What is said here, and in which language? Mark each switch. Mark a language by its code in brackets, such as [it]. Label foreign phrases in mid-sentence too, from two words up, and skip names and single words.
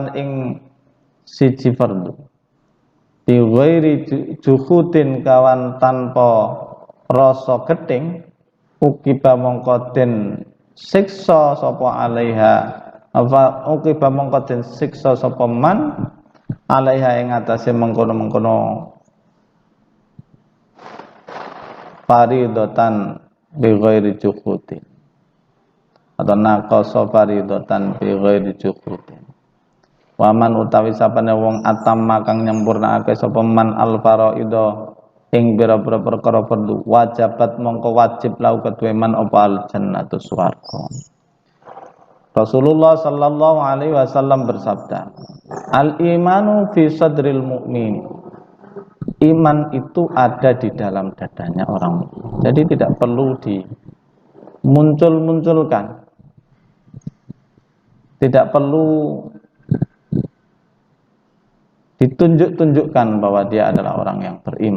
[jv] ing siji fardu [ar] bi ghairi juhudin [jv] kawan tanpa rasa geting, ukiba mongko den siksa sapa alaiha, apa ukiba mongko den siksa sapa [ar] man alaiha [jv] ing atase mengkono-mengkono [ar] faridatan bi ghairi juhudin [jv] atau [ar] naqasa faridatan bi ghairi juhudin. [jv] Waman utawi sapane wong atamma kang nyempurnakake sapa man [ar] al faraida [jv] ing pira-pira perkara fardu, wajibat mongko wajib lau kedue man apa [ar] al jannatu [jv] swarga. [id] Rasulullah [ar] sallallahu alaihi wasallam [id] bersabda, [ar] al imanu fi sadril mu'min, [id] iman itu ada di dalam dadanya orang mukmin. Jadi tidak perlu dimuncul-munculkan, tidak perlu ditunjuk-tunjukkan bahwa dia adalah orang yang beriman.